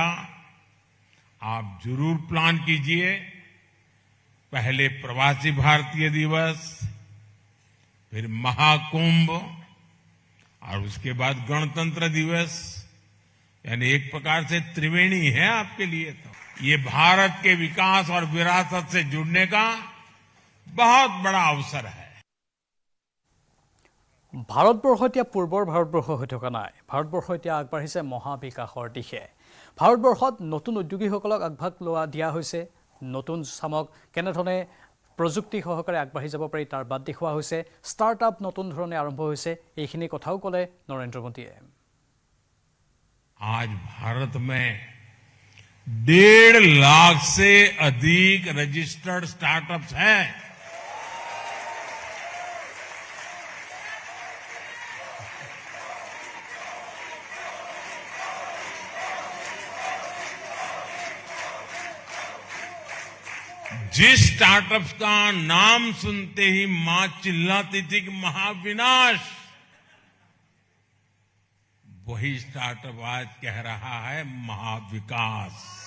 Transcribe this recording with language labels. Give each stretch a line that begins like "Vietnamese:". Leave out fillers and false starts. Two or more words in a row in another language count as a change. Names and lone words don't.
Hindi: आप जरूर प्लान कीजिए, पहले प्रवासी भारतीय दिवस, फिर महाकुंभ और उसके बाद गणतंत्र दिवस, यानी एक प्रकार से त्रिवेणी है आपके लिए। तो ये भारत के विकास और विरासत से जुड़ने का बहुत बड़ा अवसर है।
Assamese: ভাৰতবৰ্ষ এতিয়া পূৰ্বৰ ভাৰতবৰ্ষ হৈ থকা নাই। ভাৰতবৰ্ষ এতিয়া আগবাঢ়িছে মহাবিকাশৰ দিশে। ভাৰতবৰ্ষত নতুন উদ্যোগীসকলক আগভাগ দিয়া হৈছে। নতুন চামক কেনেধৰণে প্ৰযুক্তি সহকাৰে আগবাঢ়ি যাব পাৰি তাৰ বাদ দেখুওৱা হৈছে। ষ্টাৰ্টআপ নতুন ধৰণে আৰম্ভ হৈছে। এইখিনি কথাও ক'লে নৰেন্দ্ৰ মোদীয়ে।
Hindi: आज भारत में 1.5 लाख से अधिक रजिस्टर्ड स्टार्टअप्स हैं। जिस स्टार्टअप्स का नाम सुनते ही मां चिल्लाती थी कि महाविनाश, वही स्टार्टअप आज कह रहा है महाविकास।